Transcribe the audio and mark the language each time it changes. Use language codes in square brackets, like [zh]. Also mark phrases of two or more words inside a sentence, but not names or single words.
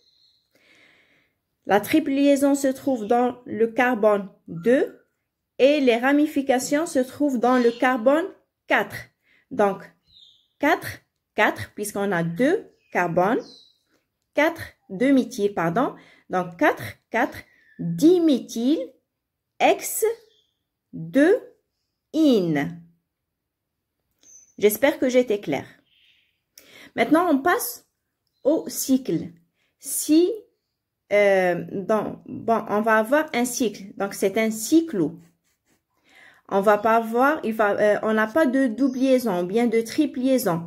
[fr] La triple liaison se trouve dans le carbone 2 et les ramifications se trouvent dans le carbone 4. Donc, 4, puisqu'on a 2 carbones, 2 méthyl, pardon. Donc, 4, diméthyl, ex, 2, in. J'espère que j'étais claire. Maintenant, on passe au cycle. Si, on va avoir un cycle, donc c'est un cyclo. On va pas avoir, on n'a pas de double liaison, bien de triple liaison.